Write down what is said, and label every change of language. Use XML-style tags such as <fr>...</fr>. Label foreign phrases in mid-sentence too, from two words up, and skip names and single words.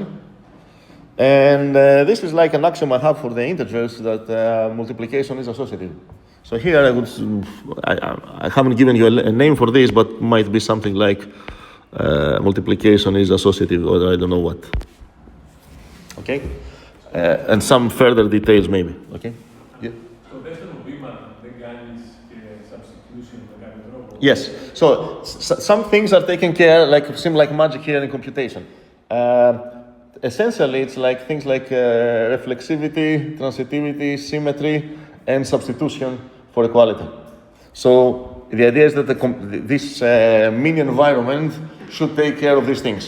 <en>And this is like an axiom I have for the integers, that multiplication is associative. So here I haven't given you a name for this, but might be something like multiplication is associative, or I don't know what. Okay? And some further details maybe. Okay? Yeah.</en> <el>Στο δεύτερο βήμα δεν κάνεις substitution με κάποιο τρόπο.</el> <en>Yes. So some things are taken care, seem like magic here in computation. Essentially, it's like things like reflexivity, transitivity, symmetry, and substitution for equality. So the idea is that this mini environment should take care of these things.</en>